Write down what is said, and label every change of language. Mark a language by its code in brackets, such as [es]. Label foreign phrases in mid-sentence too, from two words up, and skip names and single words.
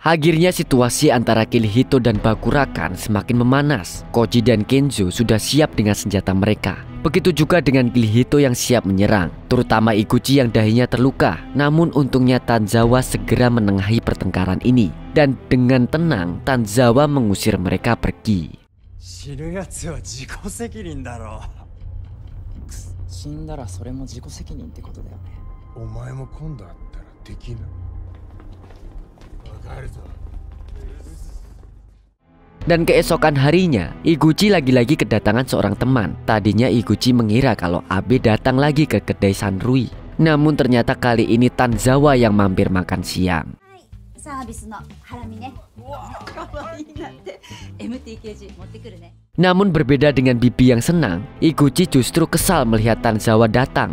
[id] Akhirnya situasi antara Kirihito dan Bakurakan semakin memanas. Koji dan Kenzo sudah siap dengan senjata mereka. Begitu juga dengan Kirihito yang siap menyerang, terutama Iguchi yang dahinya terluka. Namun untungnya Tanzawa segera menengahi pertengkaran ini, dan dengan tenang Tanzawa mengusir mereka pergi. [ja] 死ぬやつは自己責任だろ。死んだらそれも自己責任ってことだよね。お前も今度会ったら敵な。わかるぞ。 [id] Dan keesokan harinya, Iguchi lagi-lagi kedatangan seorang teman. Tadinya Iguchi mengira kalau Abe datang lagi ke kedai Sanrui. Namun ternyata kali ini Tanzawa yang mampir makan siang. Namun berbeda dengan Bibi yang senang, Iguchi justru kesal melihat Tanzawa datang.